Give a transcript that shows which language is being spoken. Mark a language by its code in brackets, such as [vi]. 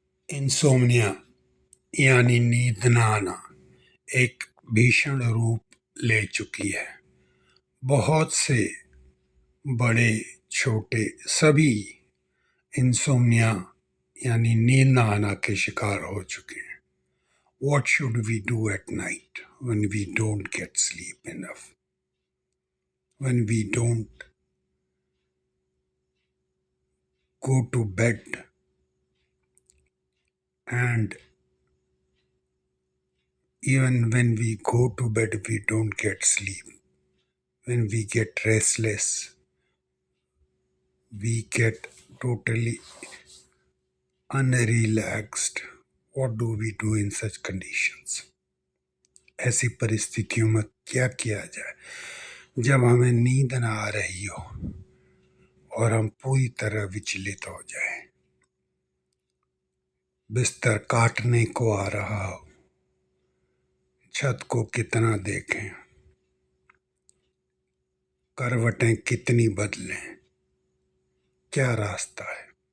[hi] Insomnia यानी नींद न आना एक भीषण रूप ले चुकी है। बहुत से बड़े छोटे सभी इंसोम्निया यानी नींद न आना के शिकार हो चुके हैं। [en] What should we do at night when we don't get sleep enough? When we don't go to bed and even when we go to bed we don't get sleep. When we get restless, we get totally unrelaxed. What do we do in such conditions? [hi] ऐसी परिस्थितियों में क्या किया जाए जब हमें नींद न आ रही हो और हम पूरी तरह विचलित हो जाए, बिस्तर काटने को आ रहा हो, छत को कितना देखें, करवटें कितनी बदलें, क्या रास्ता है?